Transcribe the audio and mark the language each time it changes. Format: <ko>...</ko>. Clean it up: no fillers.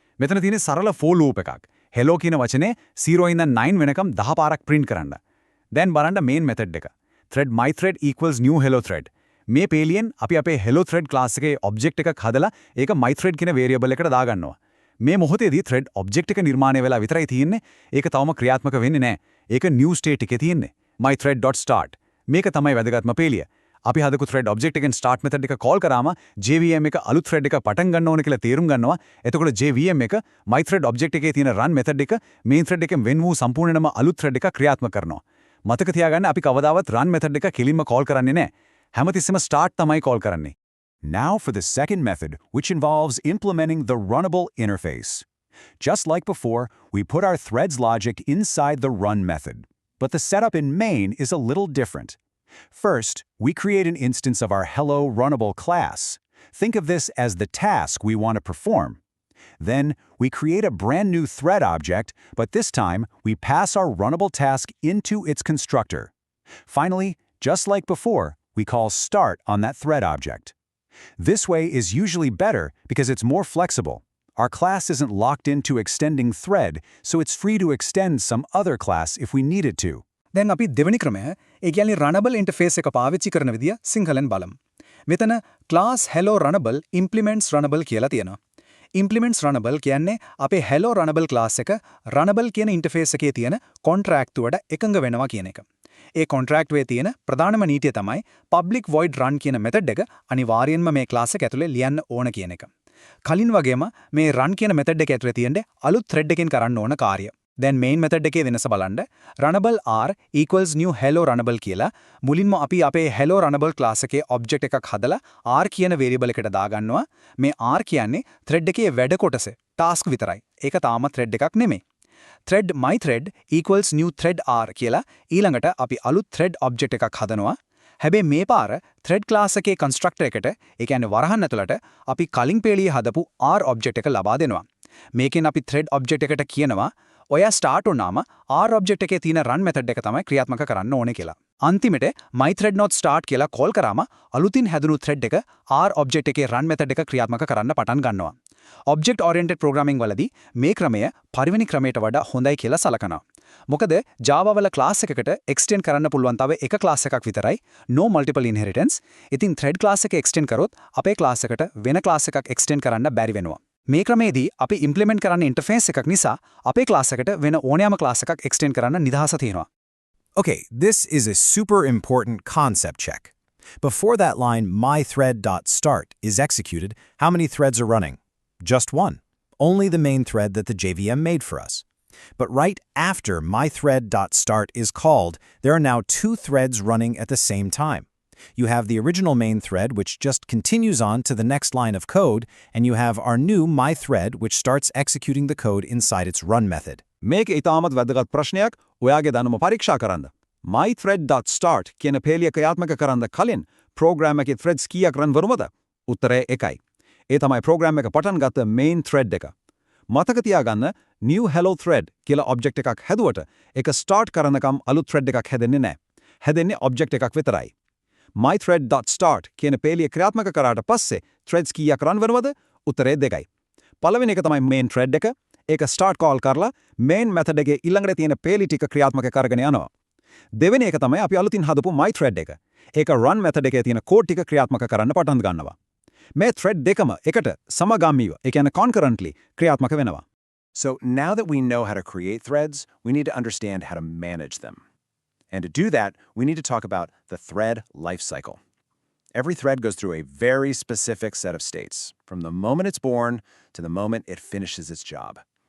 <si>මෙතන තියෙන සරල for loop එකක්. hello කියන වචනේ 0 ඉඳන් 9 වෙනකම් 10 පාරක් print කරන්න. දැන් බලන්න main method එක.</si> <en>thread my thread equals new hello thread.</en> <si>මේ පේලියෙන් අපි අපේ hello thread class එකේ object එකක් හදලා ඒක my thread කියන variable එකට දාගන්නවා. මේ මොහොතේදී thread object එක නිර්මාණය වෙලා විතරයි තියෙන්නේ. ඒක තවම ක්‍රියාත්මක වෙන්නේ නැහැ. ඒක new state එකේ තියෙන්නේ. my thread.start. මේක තමයි වැදගත්ම පේලිය. අපි හදපු thread object එකෙන් start method එක call කරාම JVM එක අලුත් thread එක පටන් ගන්න ඕන කියලා තේරුම් ගන්නවා. එතකොට JVM එක my thread object එකේ තියෙන run method එක main thread එකෙන් වෙන් වූ සම්පූර්ණයෙන්ම අලුත් thread එක ක්‍රියාත්මක කරනවා. මතක තියාගන්න අපි කවදාවත් run method එක කෙලින්ම call කරන්නේ නැහැ. හැමතිස්සෙම start තමයි call කරන්නේ.</si> <en>Now for the second method, which involves implementing the runnable interface. Just like before, we put our threads logic inside the run method. But the setup in main is a little different. First, we create an instance of our hello runnable class. Think of this as the task we want to perform. Then, we create a brand new thread object, but this time, we pass our runnable task into its constructor. Finally, just like before, we call start on that thread object. This way is usually better because it's more flexible. Our class isn't locked into extending thread, so it's free to extend some other class if we needed to.</en> <si>දැන් අපි දෙවෙනි ක්‍රමය, ඒ කියන්නේ runnable interface එක පාවිච්චි කරන විදිය සිංහලෙන් බලමු. මෙතන class hello runnable implements runnable කියලා තියෙනවා. implements runnable කියන්නේ අපේ hello runnable class එක runnable කියන interface එකේ තියෙන contract වලට එකඟ වෙනවා කියන එක. ඒ contract වේ තියෙන ප්‍රධානම නීතිය තමයි public void run කියන method එක අනිවාර්යයෙන්ම මේ class එක ඇතුලේ ලියන්න ඕන කියන එක. කලින් වගේම මේ run කියන method එක ඇතුලේ තියෙන්නේ අලුත් thread එකකින් කරන්න ඕන කාර්යය. දැන් main method එකේ වෙනස බලන්න runnable r equals new hello runnable කියලා මුලින්ම අපි අපේ hello runnable class එකේ object එකක් හදලා r කියන variable එකට දාගන්නවා. මේ r කියන්නේ thread එකේ වැඩ කොටස task විතරයි. ඒක තාම thread එකක් නෙමෙයි. thread my thread equals new thread r කියලා ඊළඟට අපි අලුත් thread object එකක් හදනවා. හැබැයි මේ පාර thread class එකේ constructor එකට ඒ කියන්නේ වරහන් ඇතුළට අපි කලින් පේළියේ හදපු R object එක ලබා දෙනවා. මේකෙන් අපි thread object එකට කියනවා ඔයා start වුණාම R object එකේ තියෙන run method එක තමයි ක්‍රියාත්මක කරන්න ඕනේ කියලා. අන්තිමට mythread.start කියලා call කරාම අලුතින් හැදුණු thread එක R object එකේ run method එක ක්‍රියාත්මක කරන්න පටන් ගන්නවා. object oriented programming වලදී මේ ක්‍රමය පරිවෙනි ක්‍රමයට වඩා හොඳයි කියලා සලකනවා. මොකද Java වල class එකකට extend කරන්න පුළුවන් තව එක class එකක් විතරයි</si> <en>no multiple inheritance.</en> <si>ඉතින් thread class එක extend කරොත් අපේ class එකට වෙන class එකක් extend කරන්න බැරි වෙනවා. මේ ක්‍රමයේදී අපි implement කරන්න interface එකක් නිසා අපේ class එකට වෙන ඕනෑම class එකක් extend කරන්න නිදහස තියෙනවා.</si> <en>Okay, this is a super important concept check. Before that line, mythread.start is executed, how many threads are running? Just one. Only the main thread that the JVM made for us. But right after mythread.start is called, there are now two threads running at the same time. You have the original main thread, which just continues on to the next line of code, and you have our new mythread, which starts executing the code inside its run method.</en> <si>මේක ඉතාමත් වැදගත් ප්‍රශ්නයක්. ඔයාගේ දැනුම පරීක්ෂා කරන්න. mythread.start කියන පේළිය ක්‍රියාත්මක කරන්න කලින් program එකේ threads කීයක් run වරුමද? උත්තරය 1යි. ඒ තමයි program එක පටන් ගත්ත main thread එක. මතක තියාගන්න new hello thread කියලා object එකක් හැදුවට ඒක start කරනකම් අලුත් thread එකක් හැදෙන්නේ නැහැ. හැදෙන්නේ object එකක් විතරයි. mythread.start කියන පේළිය ක්‍රියාත්මක කරාට පස්සේ threads කීයක් run වෙනවද? උත්තරය 2යි. පළවෙනි එක තමයි main thread එක. ඒක start call කරලා main method එකේ ඊළඟට තියෙන පේළි ටික ක්‍රියාත්මක කරගෙන යනවා. දෙවෙනි එක තමයි අපි අලුතින් හදපු my thread එක. ඒක run method එකේ තියෙන code ටික ක්‍රියාත්මක කරන්න පටන් ගන්නවා. මේ thread දෙකම එකට සමගාමීව, ඒ කියන්නේ concurrently ක්‍රියාත්මක වෙනවා.</si> <en>So now that we know how to create threads, we need to understand how to manage them. And to do that, we need to talk about the thread lifecycle. Every thread goes through a very specific set of states, from the moment it's born to the moment it finishes its job.</en>